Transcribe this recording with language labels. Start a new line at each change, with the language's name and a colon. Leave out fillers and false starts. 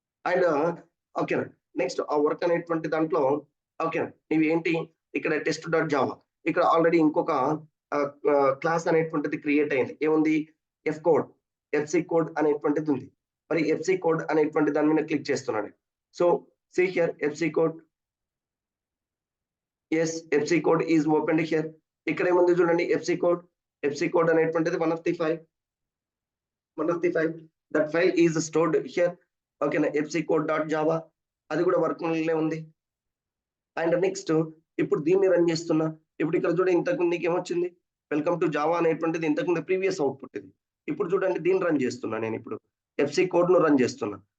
Telugu: And ఓకేనా next ఆ work అనేటువంటి దాంట్లో ఓకేనా నువ్వు ఏంటి ఇక్కడ టెస్ట్ డాట్ జావా, ఇక్కడ ఆల్రెడీ ఇంకొక క్లాస్ అనేటువంటిది క్రియేట్ అయింది, ఏముంది ఎఫ్సి కోడ్ అనేటువంటిది ఉంది. మరి ఎఫ్సి కోడ్ అనేటువంటి దాని మీద క్లిక్ చేస్తున్నాను. So
English: See here, FC code. Yes, FC code is opened here.
Telugu: ఇక్కడ ఏముంది చూడండి,
English: FC code అనేటువంటిది one of the five. That file is stored here.
Telugu: ఓకేనా, FC code.java అది కూడా వర్కింగ్ ఉంది. అండ్ నెక్స్ట్ ఇప్పుడు దీన్ని రన్ చేస్తున్నా. ఇప్పుడు ఇక్కడ చూడండి, ఇంతకుముందు నీకు ఏమొచ్చింది, వెల్కమ్ టు జావా అనేటువంటిది ఇంతకుముందు ప్రీవియస్ అవుట్పుట్ ఇది. ఇప్పుడు చూడండి, దీన్ని రన్ చేస్తున్నా నేను. ఇప్పుడు FC కోడ్ ను రన్ చేస్తున్నా.